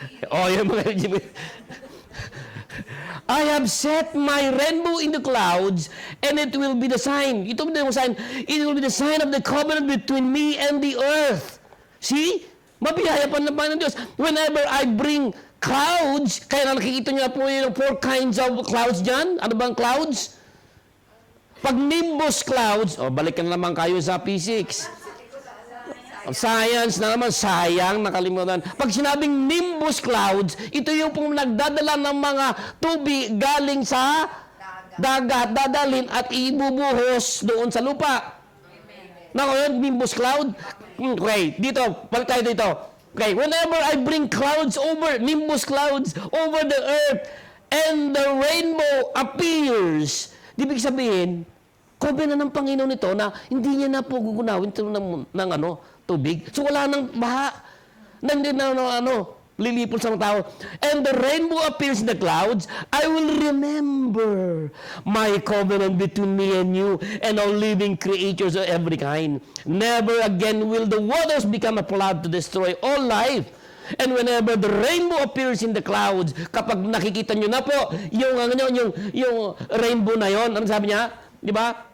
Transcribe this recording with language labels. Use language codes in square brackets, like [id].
[tl] Yung mga [en] I have set my rainbow in the clouds, and it will be the sign. [tl] Ito yung sign. [en] It will be the sign of the covenant between me and the earth. See? [tl] Mabiyaya pa ng Panginoon Diyos. [en] Whenever I bring clouds, [tl] kaya nakikita niyo po yung 4 kinds of clouds dyan. Ano bang clouds? Pag nimbus clouds, balik ka na naman kayo sa P6. Science na naman, sayang, nakalimutan. Pag sinabing nimbus clouds, ito yung pong nagdadala ng mga tubig galing sa dagat, dadalhin at ibubuhos doon sa lupa. Nako yun, nimbus cloud. Okay, dito, balik tayo dito. [en] Okay, whenever I bring clouds over, nimbus clouds over the earth, and the rainbow appears, [tl] ibig sabihin, covenant ng Panginoon ito na hindi niya na po gugunawin ito ng tubig. So wala nang baha. Hindi na lilipol sa mga tao. [en] And the rainbow appears in the clouds. I will remember my covenant between me and you and all living creatures of every kind. Never again will the waters become a flood to destroy all life. And whenever the rainbow appears in the clouds, [tl] kapag nakikita nyo na po yung rainbow na yon, ano sabi niya? Di ba?